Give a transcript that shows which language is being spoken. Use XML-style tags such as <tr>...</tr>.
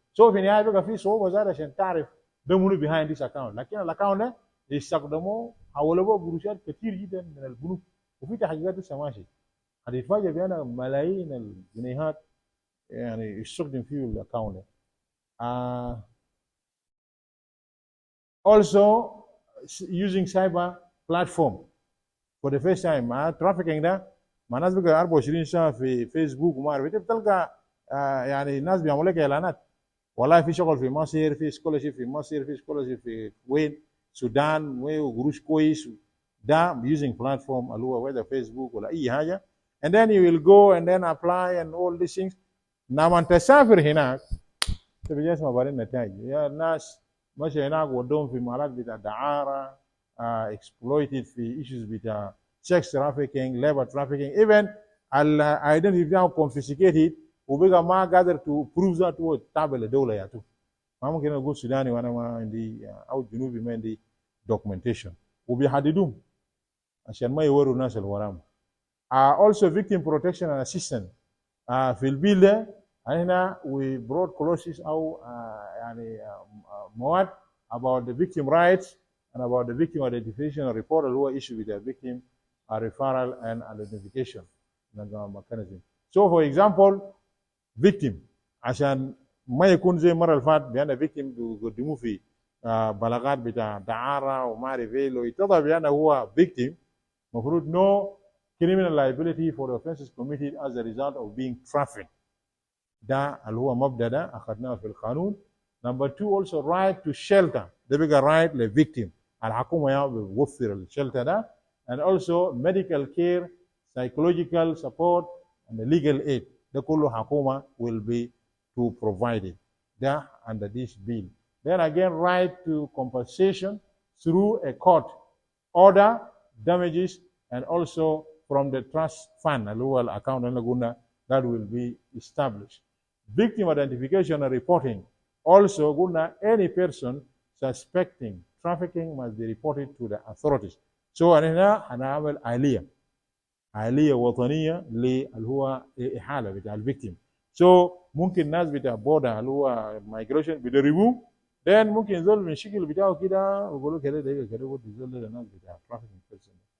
<ar>سو في النهايه بقى في صعوبه زاد عشان تعرف ده منو بيهايند ذيس اكونت، لكن الاكونت ده يستخدموه حولوه قروشات كثير جدا من البنوك وفي تحقيقات لسه ماشي. هتتفاجئ بأن ملايين الجنيهات يعني يستخدم فيه الاكونت ده.</ar> <en>Also using cyber platform for the first time.</en> <ar>مع trafficking ده مع ناس بقى 24 ساعه في فيسبوك وما اعرف، انت بتلقى يعني الناس بيعملوا لك اعلانات والله في شغل في مصر، في سكولرشيب في مصر، في سكولرشيب في وين السودان وقروش كويس، ده</ar> <en>using platform</en> <ar>اللي هو whether فيسبوك ولا اي حاجه.</ar> <en>and then you will go and then apply and all these things.</en> <ar>لما انت تسافر هناك تبي تسمع بعدين النتائج. يا الناس ماشي هناك ودوهم في مالات بتاع دعاره، exploited في issues بتاع</ar> <en>sex trafficking, labor trafficking, even</en> <ar>الايدنتيتي بتاعهم confiscated وبقى ما قادر</ar> <en>to prove that</en> <ar>هو تابع لدوله يا تو. ما ممكن اقول سوداني وانا ما عندي او جنوبي ما عندي دوكيومنتيشن، وبيحددوهم عشان ما يوروا الناس اللي وراهم.</ar> <en>also victim protection and assistance.</en> <ar>في البيل ده هنا</ar> <en>we brought clauses</en> <ar>او يعني مواد</ar> <en>about the victim rights and about the victim identification report</en> <ar>اللي هو</ar> <en>issue with the victim referral and identification mechanism. So for example</en> <ar>victim عشان ما يكون زي المره اللي فاتت بان victim بيقدموه في بلاغات بتاع دعارة وما اعرف ايه، لو اتضح بأنه هو</ar> <en>victim</en> <ar>المفروض</ar> <en>no criminal liability for the offenses committed as a result of being trafficked.</en> <ar>ده اللي هو مبدأ ده أخذناه في القانون.</ar> <en>Number 2 also right to shelter، ده بقى right للvictim،</en> <ar>الحكومة يعني بتوفر الشلتر ده،</ar> <en>and also medical care, psychological support and legal aid،</en> <ar>ده كله حكومة</ar> <en>will be to provide it. ده under this bill. Then again right to compensation through a court order, damages, and also from the trust fund</en> <ar>اللي هو الأكاونت اللي قلنا</ar> <en>that will be established. Victim identification and reporting. Also, any person suspecting trafficking must be reported to the authorities.</en> <ar>So, أنا هنعمل آلية وطنية اللي هو إحالة بتاع الفيكتيم. So, ممكن ناس بتاع بودا اللي هو migration بيدربوه، then ممكن يزول من الشكل بتاعه كده ويقولوا كده دقيقة كده ودي يزول للناس بتاع trafficking person.</ar>